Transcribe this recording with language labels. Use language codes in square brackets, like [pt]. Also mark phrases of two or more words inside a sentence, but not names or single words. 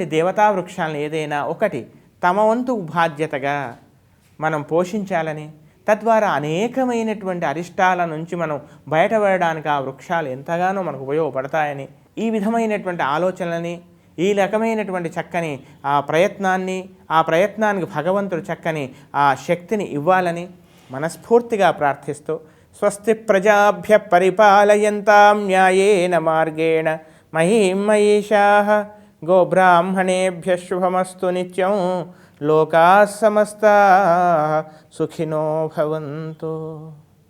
[te] దేవతా వృక్షాలను ఏదైనా ఒకటి తమ వంతు బాధ్యతగా మనం పోషించాలని, తద్వారా అనేకమైనటువంటి అరిష్టాల నుంచి మనం బయటపడడానికి ఆ వృక్షాలు ఎంతగానో మనకు ఉపయోగపడతాయని, ఈ విధమైనటువంటి ఆలోచనలని, ఈ రకమైనటువంటి చక్కని ఆ ప్రయత్నానికి భగవంతుడు చక్కని ఆ శక్తిని ఇవ్వాలని మనస్ఫూర్తిగా ప్రార్థిస్తూ, [sa] స్వస్తి ప్రజాభ్య పరిపాలయంతాం న్యాయేన మార్గేణ మహీం మహిషాః గోబ్రాహ్మణేభ్యః శుభమస్తు నిత్యం లోకాః సమస్తాః సుఖినో భవంతు.